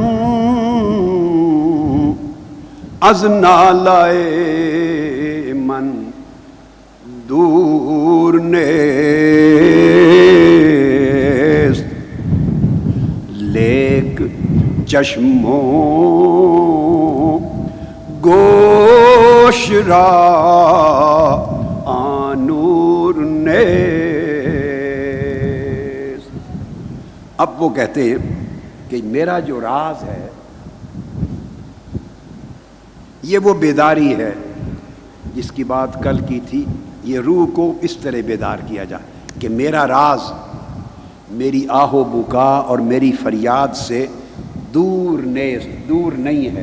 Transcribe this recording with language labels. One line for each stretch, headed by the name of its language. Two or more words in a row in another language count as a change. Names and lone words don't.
Persian: از نالائے من دور نیست، لیک چشموں گوش را آنور نیست.
Urdu: اب وہ کہتے ہیں کہ میرا جو راز ہے یہ وہ بیداری ہے جس کی بات کل کی تھی. یہ روح کو اس طرح بیدار کیا جائے کہ میرا راز میری آہ و بکا اور میری فریاد سے
Persian: دور نیست،
Urdu: دور نہیں ہے.